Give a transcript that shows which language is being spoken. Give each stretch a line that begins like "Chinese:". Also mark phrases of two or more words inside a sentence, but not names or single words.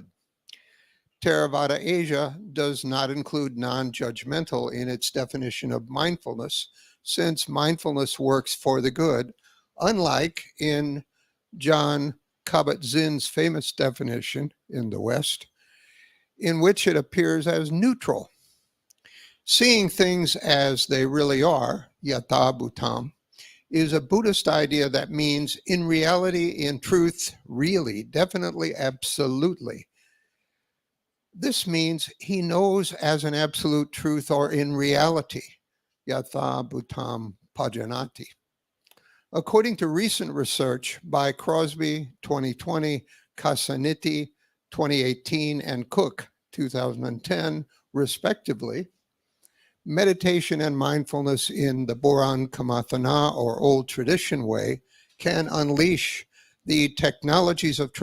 English: Theravada Asia does not include non-judgmental in its definition of mindfulness, since mindfulness works for the good, unlike in John Kabat-Zinn's famous definition in the West, in which it appears as neutral. Seeing things as they really are,
Pali: yatha bhutam,
English: is a Buddhist idea that means in reality, in truth, really, definitely, absolutely. This means he knows as an absolute truth or in reality,
Pali: yatha bhutam pajanati.
English: According to recent research by Crosby 2020, Kasaniti 2018, and Cook 2010, respectively, meditation and mindfulness in the Boran Kamathana or old tradition way can unleash the technologies of